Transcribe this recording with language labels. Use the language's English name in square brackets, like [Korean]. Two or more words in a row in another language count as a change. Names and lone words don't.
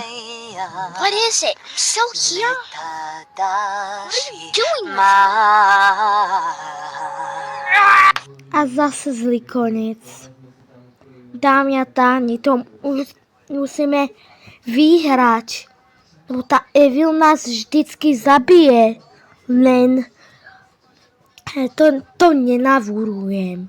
[English] What is it? So here? What are you doing? [Slovak] A zase zlý koniec. Dámy a páni, to musíme vyhrať. Lebo tá Evil nás vždycky zabije. Len to nenavúrujem.